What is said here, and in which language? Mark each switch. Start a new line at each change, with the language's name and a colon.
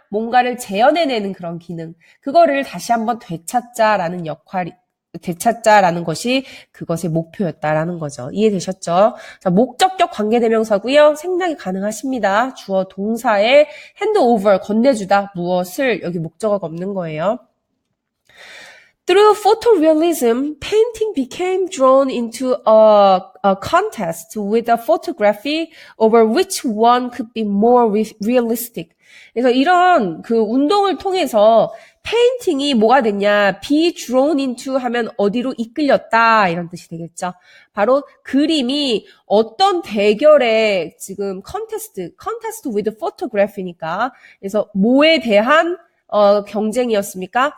Korean: 뭔가를 재현해내는 그런 기능. 그거를 다시 한번 되찾자라는 것이 그것의 목표였다라는 거죠. 이해되셨죠? 자, 목적격 관계대명사고요. 생략이 가능하십니다. 주어 동사에 hand over, 건네주다, 무엇을, 여기 목적어가 없는 거예요.
English: Through photorealism, painting became drawn into a contest with a photography over which one could be more realistic.
Korean: 그래서 이런 그 운동을 통해서 페인팅이 뭐가 됐냐? be drawn into 하면 어디로 이끌렸다 이런 뜻이 되겠죠. 바로 그림이 어떤 대결에 지금
English: contest with photography
Korean: 니까 그래서 뭐에 대한 경쟁이었습니까?